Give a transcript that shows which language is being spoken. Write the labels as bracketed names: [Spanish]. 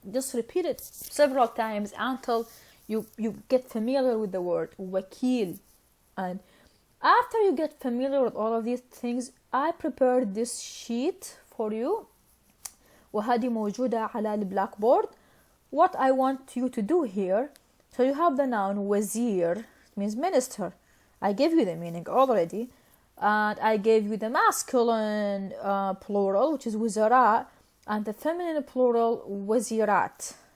[English] Just repeat it several times until you get familiar with the word. [Arabic] وكيل. [English] And after you get familiar with all of these things, I prepared this sheet for you. [Arabic] وهذه موجودة على البلاك بورد. [English] What I want you to do here, so you have the noun wazir, it means minister. I gave you the meaning already, and I gave you the masculine plural, which is wuzara, and the feminine plural wazirat.